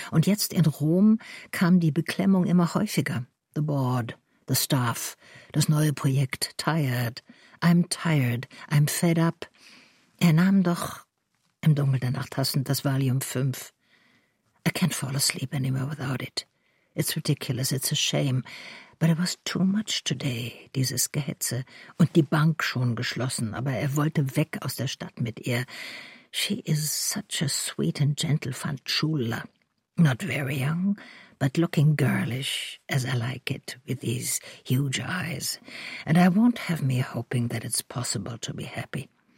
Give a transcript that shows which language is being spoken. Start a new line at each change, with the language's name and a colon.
German: Und jetzt in Rom kam die Beklemmung immer häufiger.
English: The board, the staff,
German: das neue Projekt,
English: tired. I'm tired, I'm fed up.
German: Er nahm doch im Dunkel der Nacht hastend das Valium 5.
English: I can't fall asleep anymore without it. It's ridiculous, it's a shame. But it was too much today,
German: dieses Gehetze. Und die Bank schon geschlossen, aber er wollte weg aus der Stadt mit ihr.
English: She is such a sweet and gentle fanciulla. Not very young, but looking girlish, as I like it, with these huge eyes. And I won't have me hoping that it's possible to be happy.